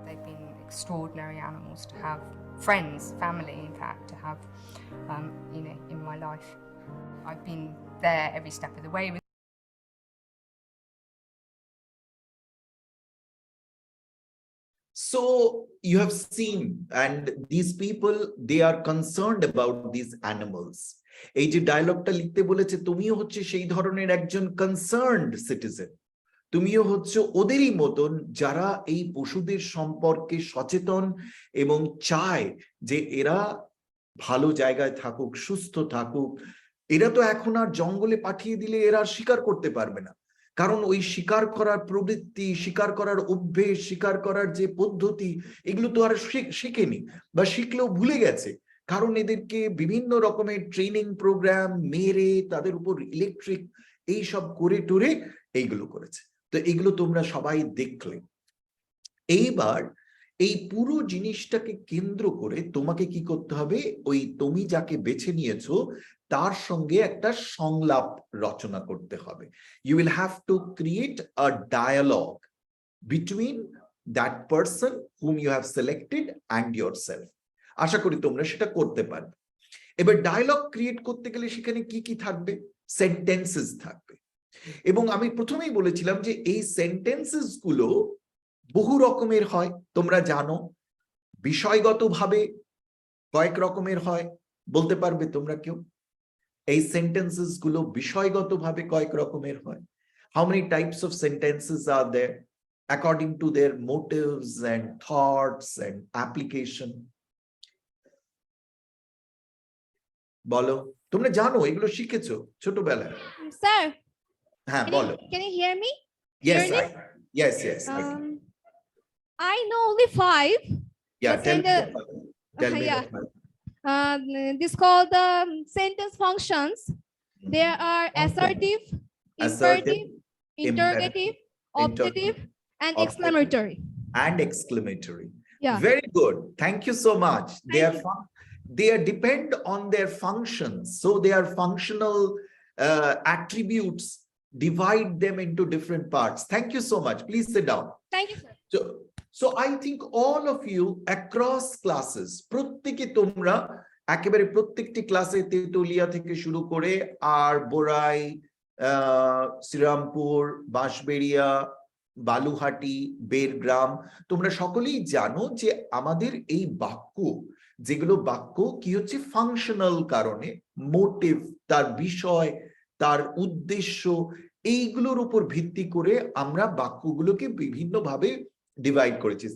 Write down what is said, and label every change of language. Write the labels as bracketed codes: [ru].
[en] They've been extraordinary animals to have, friends, family in fact, to have you know, in my life. I've been there every step of the way with So you have seen, and these people, they are concerned about these animals. [bn] এই যে ডায়লগটা লিখতে বলেছে, তুমিও হচ্ছে সেই ধরনের একজন কনসার্নড সিটিজেন। তুমিও হচ্ছে ওদেরই মতন যারা এই পশুদের সম্পর্কে সচেতন এবং চায় যে এরা ভালো জায়গায় থাকুক, সুস্থ থাকুক। এরা তো এখন আর জঙ্গলে পাঠিয়ে দিলে এরা শিকার করতে পারবে না, কারণ ওই শিকার করার প্রবৃত্তি, শিকার করার অভ্যেস, শিকার করার যে পদ্ধতি, এগুলো তো আর শিখেনি বা শিখলেও ভুলে গেছে, কারণ এদেরকে বিভিন্ন রকমের ট্রেনিং প্রোগ্রাম মেরে তাদের উপর ইলেকট্রিক এইসব করে টুরে এইগুলো করেছে। তো এগুলো তোমরা সবাই দেখলে। এইবার এই পুরো জিনিসটাকে কেন্দ্র করে তোমাকে কি করতে হবে, ওই তুমি যাকে বেছে নিয়েছো তার সঙ্গে একটা সংলাপ রচনা করতে হবে। [en] You will have to create a dialogue between that person whom you have selected and yourself. [bn] আশা করি তোমরা সেটা করতে পারবে। এবার ডায়লগ ক্রিয়েট করতে গেলে সেখানে কি কি থাকবে? সেন্টেন্সেস থাকবে। এবং আমি প্রথমেই বলেছিলাম যে এই সেন্টেন্সেস গুলো বহু রকমের হয়, তোমরা জানো। বিষয়গতভাবে কয়েক রকমের হয়, বলতে পারবে তোমরা কেউ? এই সেন্টেন্সেস গুলো বিষয়গতভাবে কয়েক রকমের হয়। [en] How many types of sentences are there according to their motives and thoughts and application? [bn] বলো, তোমরা জানো, এগুলো শিখেছো ছোটবেলায়। [en] Sir, [bn] হ্যাঁ বলো। [en] can you hear me? Yes, Clearly? yes, I can. I know only 5. Yeah, the tell me sentence- the five. Tell me yeah. the five. This called the sentence functions. There are assertive, imperative, interrogative, optative, and Optative. exclamatory. And exclamatory. Yeah. Very good. Thank you so much. Thank you. They are depend on their functions. So they are functional attributes. Divide them into different parts. Thank you so much. Please sit down. Thank you, sir. So I think all of you across classes, [bn] প্রত্যেকে তোমরা একেবারে প্রত্যেকটি ক্লাসে তেতুলিয়া থেকে শুরু করে আর বোরাই, শ্রীরামপুর, বাঁশবেড়িয়া, বালুহাটি, বেরগ্রাম, তোমরা সকলেই জানো যে আমাদের এই বাক্য, যেগুলো বাক্য কি হচ্ছে ফাংশনাল কারণে, মোটিভ, তার বিষয়, তার উদ্দেশ্য, এইগুলোর উপর ভিত্তি করে আমরা বাক্যগুলোকে বিভিন্নভাবে ডিভাইড করেছি।